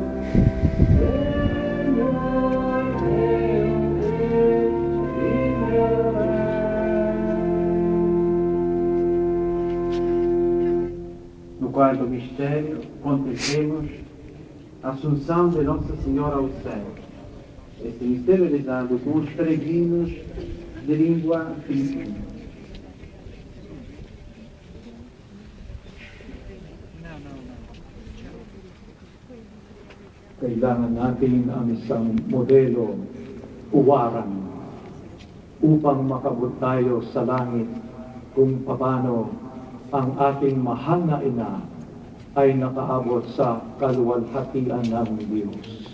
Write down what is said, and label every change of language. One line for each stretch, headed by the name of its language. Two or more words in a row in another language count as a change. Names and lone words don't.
Portuguese: No quarto mistério, contemplemos a Assunção de Nossa Senhora ao céu. Este mistério é realizado com os peregrinos de língua filipina.
Filipino: Kailangan natin ang isang modelo, uwaran, upang makabot tayo sa langit kung paano ang ating mahal na ina ay nakaabot sa kaluwalhatian ng Diyos.